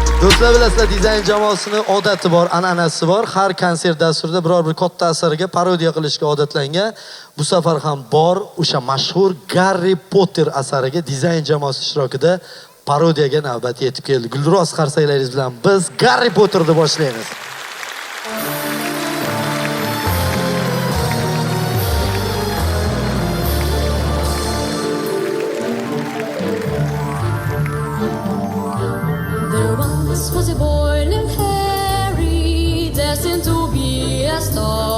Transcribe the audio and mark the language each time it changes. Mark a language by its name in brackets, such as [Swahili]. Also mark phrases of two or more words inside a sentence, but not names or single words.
[Uzbek] Do'stlar, bilasizlar, dizayn jamoasining odati bor, an'anasi bor. Har konsert dasturida biror bir katta asarga parodiya qilishga odatlangan. Bu safar ham bor, o'sha mashhur Garri Potter asariga dizayn jamoasi ishtirokida parodiyaga navbat yetib keldi. Gulduros qarsaklarimiz bilan biz Garri Potterni boshlaymiz. [English] Was a boy named Harry, destined to be a star.